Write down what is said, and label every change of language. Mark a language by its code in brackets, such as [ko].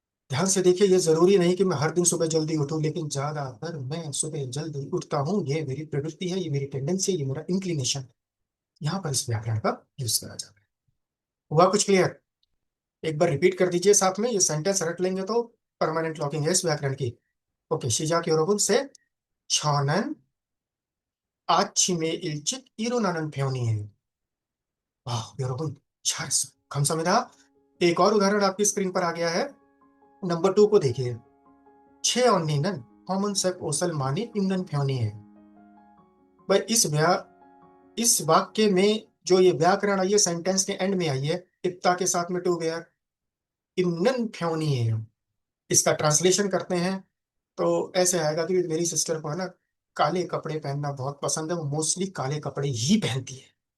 [hi] ध्यान से देखिए, ये जरूरी नहीं कि मैं हर दिन सुबह जल्दी उठूं, लेकिन ज्यादातर मैं सुबह जल्दी उठता हूं। ये मेरी प्रवृत्ति है, ये मेरी टेंडेंसी है, ये मेरा इंक्लिनेशन। यहां पर इस व्याकरण का यूज करा जाएगा। हुआ कुछ क्लियर? एक बार रिपीट कर दीजिए साथ में, ये सेंटेंस रट लेंगे तो परमानेंट लॉकिंग है इस व्याकरण की। [ko] ओके, 시작 여러분 से, 저는 아침에 일찍 일어나는 편이에요। वाह 여러분, 잘했어, 감사합니다। [hi] एक और उदाहरण आपकी स्क्रीन पर आ गया है। नंबर 2 को देखिए, छे [ko] 언니는 검은색 옷을 많이 입는 편이에요। [hi] भाई, इस वाक्य में जो ये व्याकरण आई है, सेंटेंस के एंड में आई है, इत्ता के साथ में टू वेयर, इम्नन फ्योनिएयो। इसका ट्रांसलेशन करते हैं तो ऐसे आएगा कि मेरी सिस्टर को है ना, काले कपड़े पहनना बहुत पसंद है, वो मोस्टली काले कपड़े ही पहनती है।